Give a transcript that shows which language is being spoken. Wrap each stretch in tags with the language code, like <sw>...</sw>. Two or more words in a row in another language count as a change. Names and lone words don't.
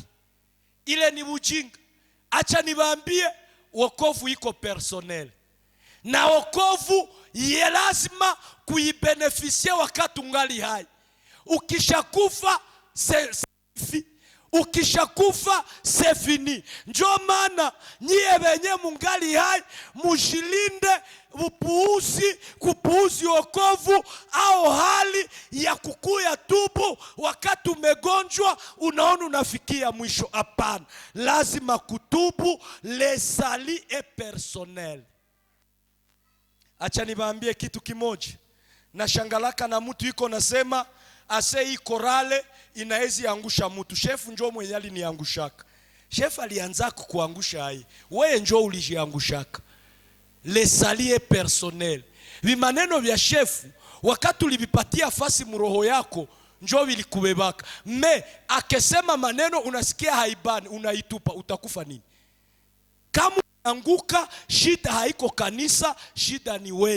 <sw>Ile ni ujinga. Acha niwaambie, wokovu iko personnel. Na wokovu ye lazima kuibenefisia wakati ungali hai. Ukishakufa ukishakufa</sw> <fr>c'est fini.</fr> <sw>Ndio maana nyie wenye mungali hai mujilinde kupuuzi wokovu au hali ya kukuya tubu wakati umegonjwa unaona unafikia mwisho. Hapana, lazima kutubu.</sw> <fr>Le salut est personnel.</fr> <sw>Acha niwaambie kitu kimoja. Na shangalaka na mtu iko nasema ase hii korale inaezi angusha mtu. Shefu njoo mwenye aliniangushaka. Shefu alianza kukuangusha hai. Wewe njoo ulijiangushaka.</sw> <fr>Le salut est personnel.</fr> <sw>Vimaneno vya shefu wakati ulivipatia fasi mroho yako njoo vilikubebaka. Akesema maneno unasikia haibani, unaitupa, utakufa nini? Kama anguka, shida haiko kanisa, shida ni wewe.</sw>